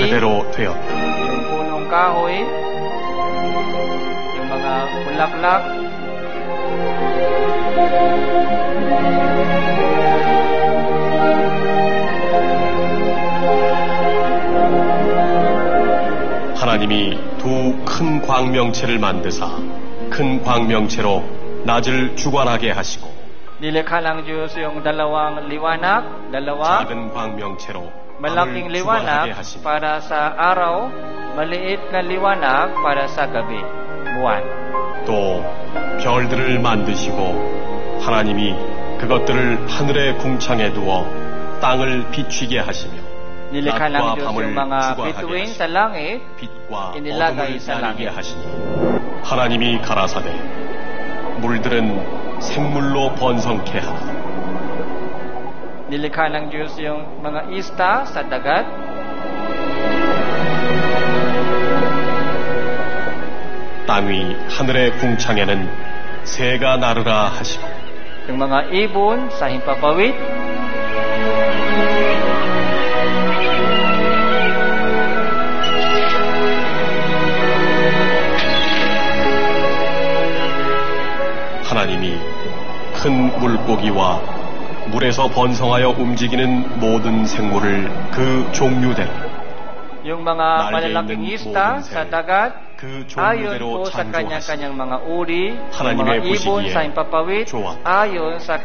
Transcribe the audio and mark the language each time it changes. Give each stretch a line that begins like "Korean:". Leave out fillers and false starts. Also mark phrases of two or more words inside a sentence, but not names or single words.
Korean: 그대로 되었다.
Filipino: yung punong kahoy, yung mga bulaklak,
Korean: 하나님이 두 큰 광명체를 만드사 큰 광명체로 낮을 주관하게 하시고
Filipino: nilikha ng Diyos yung dalawang liwanag, dalawa,
Korean: 작은 광명체로
Filipino: malaking
Korean: 밤을 주관하게
Filipino: liwanag
Korean: 하시니
Filipino: para sa araw, maliit na liwanag para sa gabi, buwan.
Korean: 또 별들을 만드시고 하나님이 그것들을 하늘의 궁창에 두어 땅을 비추게 하시며
Filipino: Nilikha ng
Korean: 낮과
Filipino: Diyos
Korean: 밤을
Filipino: yung mga
Korean: 주관하게
Filipino: bituin
Korean: 하시고
Filipino: sa langit,
Korean: 빛과
Filipino: inilagay
Korean: 어둠을
Filipino: sa
Korean: 나뉘게
Filipino: langit.
Korean: 하시니 하나님이 가라사대 물들은 생물로 번성케 하라.
Filipino: Nilikha ng Diyos yung mga ista sa dagat,
Korean: 땅 위 하늘의 궁창에는 새가 나르라 하시고
Filipino: yung mga ibon sa himpapawid,
Korean: 하나님이 큰 물고기와 물에서 번성하여 움직이는 모든 생물을 그 종류대로
Filipino: yung mga malalaking ista sa dagat,
Korean: 그
Filipino: ayon
Korean: 종류대로
Filipino: po sa
Korean: 창조하시니
Filipino: kanyang-kanyang mga uri, yung mga
Korean: 하나님의
Filipino: ibon
Korean: 보시기에
Filipino: sa himpapawid,
Korean: 좋았다.